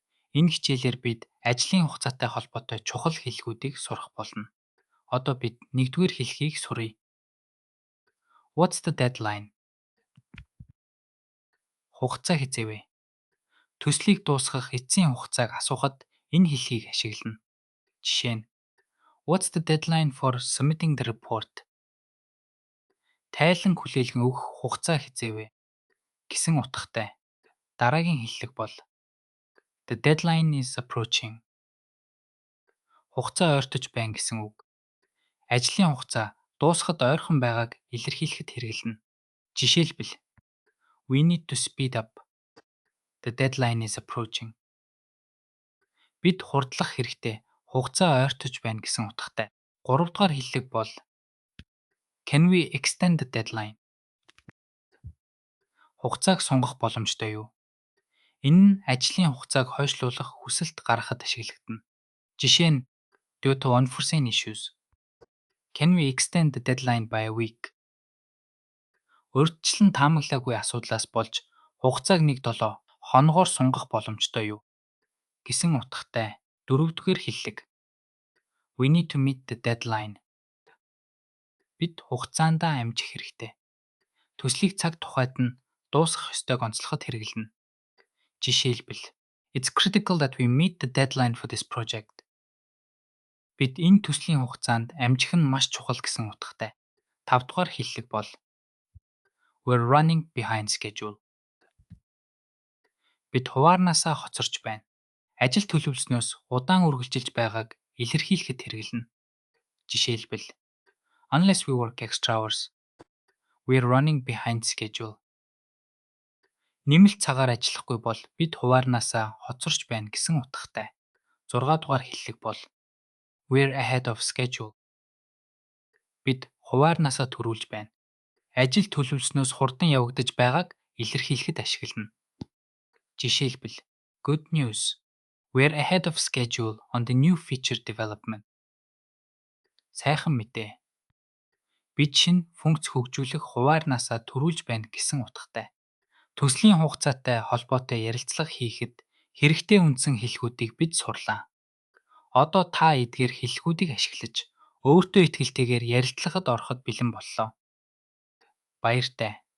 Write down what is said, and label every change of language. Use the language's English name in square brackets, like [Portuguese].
[Mongolian] Энэ хичээлээр бид ажлын хугацаатай холбоотой чухал хэллэгүүдийг сурах болно. Одоо бид нэгдүгээр хэлхийг суръя. [English] What's the deadline? [Mongolian] Хугацаа хэзээ вэ? Төслийг дуусгах эцсийн хугацааг асуухад энэ хэлхийг ашиглана. Жишээ нь [English] What's the deadline for submitting the report? [Mongolian] Тайлан хүлээлгэн өгөх хугацаа хэзээ вэ? Гэсэн утгатай. Дараагийн хэллэг бол [English] The deadline is approaching. [Mongolian] Хугацаа ойртож байна гэсэн үг. Ажлын хугацаа дуусахад ойрхон байгааг илэрхийлэхэд хэрэглэнэ. Жишээлбэл [English] We need to speed up. The deadline is approaching. [Mongolian] Бид хурдлах хэрэгтэй. Хугацаа ойртож байна гэсэн утгатай. 3 дугаар хэллэг бол [English] Can we extend the deadline? [Mongolian] Хугацааг сунгах боломжтой юу? Энэ нь ажлын хугацааг хойшлуулах хүсэлт гаргахад ашиглагдана. Жишээ нь [English] Due to unforeseen issues. Can we extend the deadline by a week? [Mongolian] Урьдчилан таамаглаагүй асуудлаас болж хугацааг 1-7 хоногоор сунгах боломжтой юу? Гэсэн утгатай 4-р хэллэг. [English] We need to meet the deadline. [Mongolian] Бид хугацаандаа амжих хэрэгтэй. Төслийг цаг тухайд нь дуусгах ёстойг онцлоход хэрэглэнэ. Жишээлбэл [English] It's critical that we meet the deadline for this project. [Mongolian] Бид энэ төслийн хугацаанд амжих нь маш чухал гэсэн утгатай. 5 дугаар хэллэг бол [English] We're running behind schedule. [Mongolian] Бид хуваарнаасаа хоцорч байна. Ажил төлөвлөснөөс удаан үргэлжилж байгааг илэрхийлэхэд хэрэглэнэ. Жишээлбэл [English] Unless we work extra hours, we're running behind schedule. [Mongolian] Нэмэлт цагаар ажиллахгүй бол бид хуваарнаасаа хоцорч байна гэсэн утгатай. 6 дугаар хэллэг бол [English] We're ahead of schedule. [Mongolian] Бид хуваарнаасаа түрүүлж байна. Ажил төлөвлөснөөс хурдан явагдаж байгааг илэрхийлэхэд ашиглана. Жишээлбэл [English] Good news. We're ahead of schedule on the new feature development. [Mongolian] Сайхан мэдээ. Бид шинэ функц хөгжүүлэх хуваарнаасаа түрүүлж байна гэсэн утгатай. Төслийн хугацаатай холбоотой ярилцлага хийхэд хэрэгтэй үндсэн хэллэгүүдийг бид сурлаа. Одоо та эдгээр хэллэгүүдийг ашиглаж өөртөө итгэлтэйгээр ярилцлагад ороход бэлэн боллоо. Баяртай.